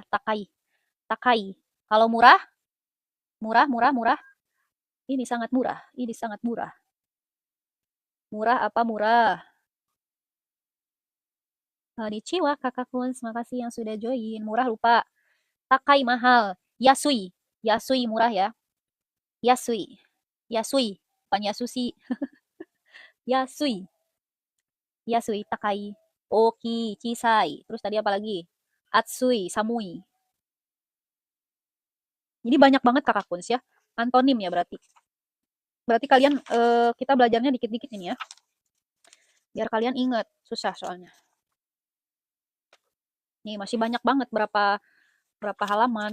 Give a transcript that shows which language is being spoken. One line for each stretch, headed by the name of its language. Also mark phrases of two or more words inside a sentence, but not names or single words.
Japanese: 高い。高い.
Indonesian: Kalau murah, murah, murah, murah. Ini sangat murah. Ini sangat murah. Murah apa murah? Konnichiwa, kakak Kun. Terima kasih yang sudah join. Murah lupa. Takai mahal. Yasui. Yasui murah ya. Yasui. Yasui, bukan Yasushi. Yasui.
Japanese: 安い、高い. 大きい、小さい.
Indonesian: Terus tadi apa lagi?
Japanese: 暑い、寒い.
Indonesian: Jadi banyak banget kakak Kuns ya. Antonim ya berarti. Berarti kalian kita belajarnya dikit-dikit ini ya. Biar kalian ingat. Susah soalnya. Nih masih banyak banget berapa halaman.